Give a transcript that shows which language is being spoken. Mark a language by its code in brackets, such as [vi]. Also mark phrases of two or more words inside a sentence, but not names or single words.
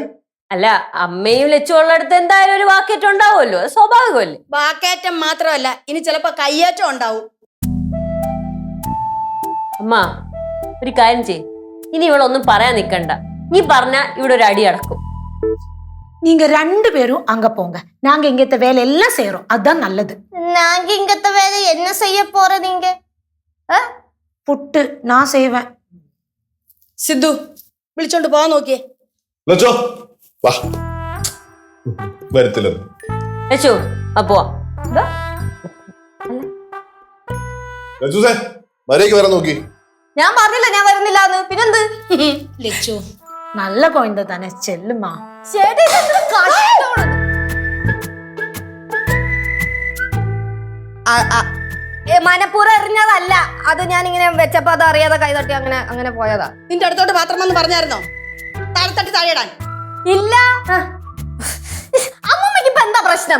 [ml] അല്ല, അമ്മയും ലച്ചു ഉള്ളടത്ത് എന്തായാലും ഒരു വാക്കേറ്റം ഉണ്ടാവുമല്ലോ, അത് സ്വാഭാവികമല്ലേ. വാക്കേറ്റം മാത്രമല്ല, ഇനി ചിലപ്പോ കയ്യേറ്റം ഉണ്ടാവും. അമ്മ ഒരു കാര്യം ചെയ്യ്, ഇനി ഇവളൊന്നും പറയാൻ നിക്കണ്ട. നീ പറഞ്ഞ ഇവിടെ ഒരു അടി അടക്കും. [ta] நீங்க 2 பேரும் அங்க போங்க, நாங்க இங்கத்த வேலை எல்லாம் செய்யறோம், அதான் நல்லது. நாங்க இங்கத்த வேலை என்ன செய்ய போற நீங்க? புட்டு நான் செய்வேன். [ml] സിദ്ധു വിളിച്ചോണ്ട് പോവാൻ നോക്കിയേ. ലച്ചോ വാ. വരത്തില്ല ലച്ചു, അപ്പോ ലച്ചൂസേ, മര്യാദയ്ക്ക് വരാൻ നോക്കി. ഞാൻ പറഞ്ഞില്ല ഞാൻ വരുന്നില്ല എന്ന്. പിന്നെന്ത്? [ta] லெச்சு நல்ல குழந்தை தானே, செல்லுமா. [ml] മനപ്പൂർവ്വം എറിഞ്ഞതല്ല, അത് ഞാൻ ഇങ്ങനെ വെച്ചപ്പോ അത് അറിയാതെ കൈതട്ടി അങ്ങനെ പോയതാ. നിന്റെ അടുത്തോട്ട് പാത്രം വന്ന് പറഞ്ഞായിരുന്നോ താഴെ താഴെയിടാൻ? ഇല്ല. അമ്മമ്മക്ക് ഇപ്പൊ എന്താ പ്രശ്നം?